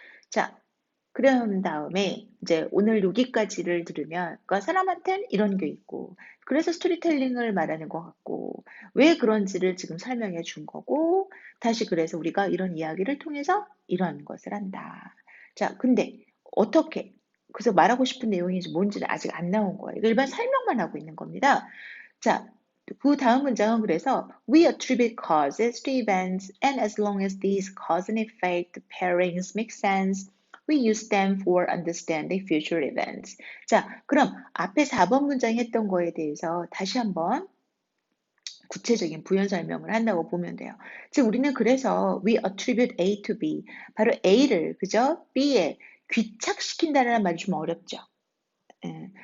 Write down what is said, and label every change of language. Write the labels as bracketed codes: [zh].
[ko] 자, 그런 다음에 이제 오늘 여기까지를 들으면 그러니까 사람한테는 이런 게 있고 그래서 스토리텔링을 말하는 것 같고 왜 그런지를 지금 설명해 준 거고 다시 그래서 우리가 이런 이야기를 통해서 이런 것을 한다. 자, 근데 어떻게 그래서 말하고 싶은 내용이 뭔지는 아직 안 나온 거예요. 일반 설명만 하고 있는 겁니다. 자, 그 다음 문장은 그래서 [en] we attribute causes to events and as long as these cause and effect pairings make sense we use them for understanding future events. [ko] 자, 그럼 앞에 4번 문장 했던 거에 대해서 다시 한번 구체적인 부연 설명을 한다고 보면 돼요. 즉 우리는 그래서 [en] we attribute A to B [ko] 바로 A를 그죠? B에 귀착시킨다는 말이 좀 어렵죠. 예.